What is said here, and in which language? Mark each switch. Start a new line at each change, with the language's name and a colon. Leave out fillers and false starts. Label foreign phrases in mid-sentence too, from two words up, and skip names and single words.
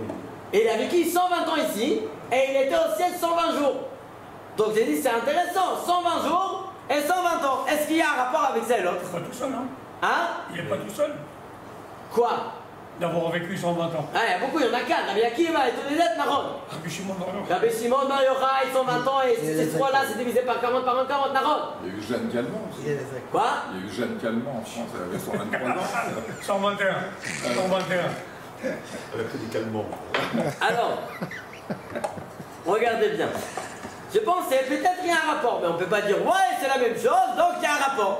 French: Et il a vécu 120 ans ici et il était au ciel 120 jours. Donc j'ai dit c'est intéressant, 120 jours et 120 ans. Est-ce qu'il y a un rapport avec ça et l'autre? Il n'est pas tout seul, hein? Hein? Il n'est pas tout seul Quoi? d'avoir vécu 120 ans. Ah, il y a beaucoup, il y en a 4. Rabbi Akiva et tous les autres, Naron. Rabbi Shimon Bar Yochai. Rabbi Shimon Bar Yochai, 120 ans et ces trois-là, c'est divisé par 40, par 40, Naron. Il y a eu Jeanne Calment aussi. Quoi? Il y a eu Jeanne Calment en France, elle avait 123 ans. 121. 121. Elle a pris du calmant. Alors, regardez bien. Je pensais peut-être qu'il y a un rapport, mais on ne peut pas dire ouais, c'est la même chose, donc il y a un rapport.